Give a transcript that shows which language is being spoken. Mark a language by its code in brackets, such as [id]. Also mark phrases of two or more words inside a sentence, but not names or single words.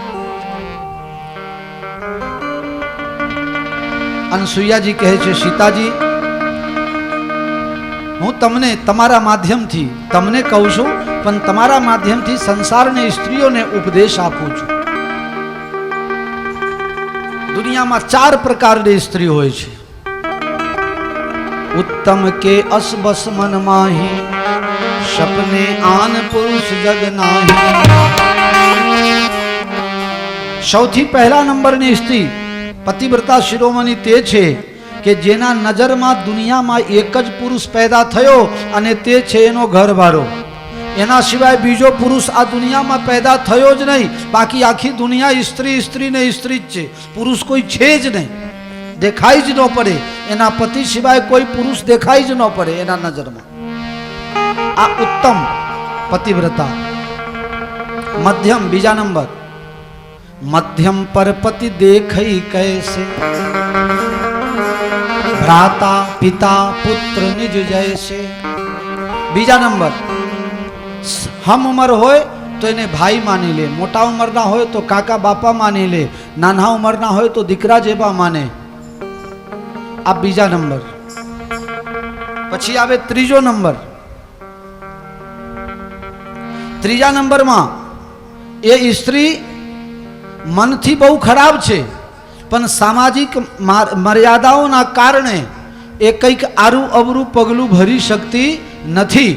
[gu] અનસુઈયાજી કહે છે સીતાજી હું તમને તમારા માધ્યમથી તમને કહું છું પણ તમારા માધ્યમથી સંસારની સ્ત્રીઓને ઉપદેશ આપું છું દુનિયામાં 4 પ્રકારની સ્ત્રી હોય છે [awa] उत्तम के असबस मन माही सपने आन पुरुष जग नाही। [gu] સૌથી પહેલા નંબરની સ્ત્રી પતિવ્રતા શિરોમણી તે છે કે જેના નજરમાં દુનિયામાં એક જ પુરુષ પેદા થયો અને તે છે એનો ઘરવાળો, એના સિવાય બીજો પુરુષ આ દુનિયામાં પેદા થયો જ નહીં, બાકી આખી દુનિયા સ્ત્રી સ્ત્રી ને સ્ત્રી જ છે, પુરુષ કોઈ છે જ નહીં, દેખાઈ જ ન પડે, એના પતિ સિવાય કોઈ પુરુષ દેખાઈ જ ન પડે એના નજરમાં. આ ઉત્તમ પતિવ્રતા. મધ્યમ બીજા નંબર, [awa] मध्यम पर पति देखई कैसे भ्राता पिता पुत्र निज जैसे. [gu] બીજા નંબર, હમ ઉમ્ર હોય તો એને ભાઈ માની લે, મોટા ઉંમરના હોય તો કાકા બાપા માની લે, નાના ઉંમરના હોય તો દીકરા જેવા માને. આ બીજા નંબર. પછી આવે ત્રીજો નંબર. ત્રીજા નંબરમાં એ સ્ત્રી મનથી બહુ ખરાબ છે, પણ સામાજિક મર્યાદાઓના કારણે એ કંઈક આરું અવરું પગલું ભરી શકતી નથી.